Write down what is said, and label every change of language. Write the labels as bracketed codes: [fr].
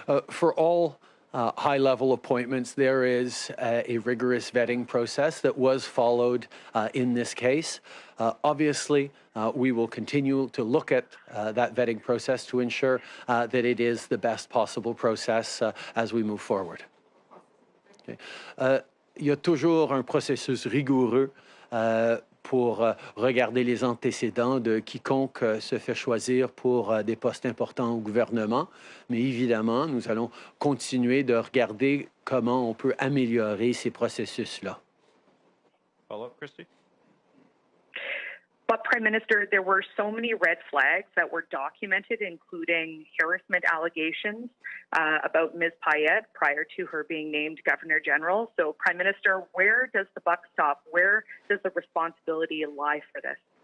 [en] For all high-level appointments, there is a rigorous vetting process that was followed in this case. Obviously, we will continue to look at that vetting process to ensure that it is the best possible process as we move forward. Okay. [fr] Il y a toujours un processus rigoureux pour regarder les antécédents de quiconque se fait choisir pour des postes importants au gouvernement. Mais évidemment, nous allons continuer de regarder comment on peut améliorer ces processus-là. [en] Follow-up, Christy? But, Prime Minister, there were so many red flags that were documented, including harassment allegations about Ms. Payet prior to her being named Governor General. So, Prime Minister, where does the buck stop? Where does the responsibility lie for this?